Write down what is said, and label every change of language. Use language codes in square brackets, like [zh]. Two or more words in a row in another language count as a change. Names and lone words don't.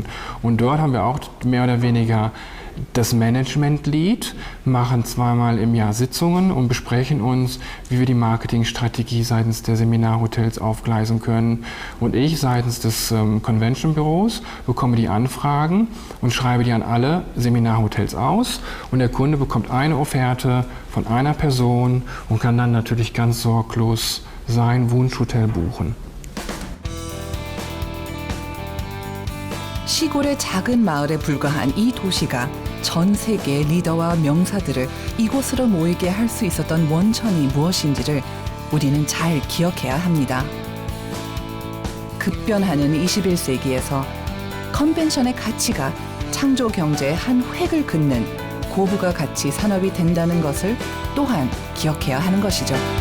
[de] Und dort haben wir auch mehr oder weniger das Management-Lead, machen zweimal im Jahr Sitzungen und besprechen uns, wie wir die Marketingstrategie seitens der Seminarhotels aufgleisen können. Und ich seitens des Convention-Büros bekomme die Anfragen und schreibe die an alle Seminarhotels aus. Und der Kunde bekommt eine Offerte von einer Person und kann dann natürlich ganz sorglos sein Wunschhotel buchen. [ko] 시골의 작은 마을에 불과한 이 도시가 전 세계의 리더와 명사들을 이곳으로 모이게 할 수 있었던 원천이 무엇인지를 우리는 잘 기억해야 합니다. 급변하는 21세기에서 컨벤션의 가치가 창조 경제의 한 획을 긋는 고부가 가치 산업이 된다는 것을 또한 기억해야 하는 것이죠.